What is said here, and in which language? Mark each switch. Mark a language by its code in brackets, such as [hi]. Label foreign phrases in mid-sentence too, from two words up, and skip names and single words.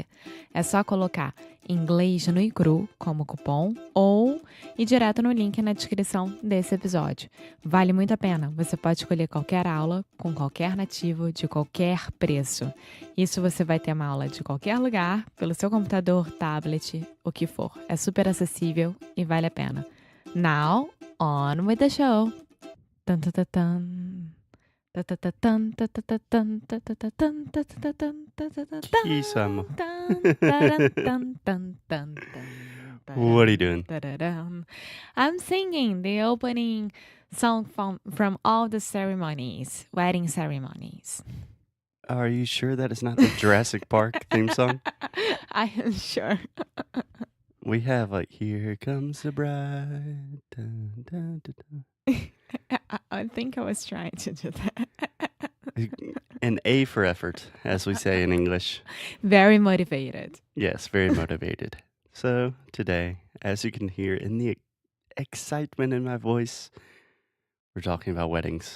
[pt] É só colocar Inglês no Cru como cupom ou ir direto no link na descrição desse episódio. Vale muito a pena. Você pode escolher qualquer aula com qualquer nativo de qualquer preço. Isso você vai ter uma aula de qualquer lugar, pelo seu computador, tablet, o que for. É super acessível e vale a pena. [en] Now, on with the show. Tan, tan, tan, tan. Tan, tan, tan, tan, tan, tan, tan, tan, tan, tan, tan, tan, tan, tan, tan, [pt] Que isso, amor? tan, taran, tan, tan, tan, tan, [en] What are you doing? tararam. I'm singing the opening song from all the ceremonies, wedding ceremonies. Are you sure that is not the Jurassic Park theme song? I am sure. We have like, here comes the bride. Dun, dun, dun, dun. I think I was trying to do that. An A for effort, as we say in English. Very motivated. Yes, very motivated. So today, as you can hear in the excitement in my voice, we're talking about weddings.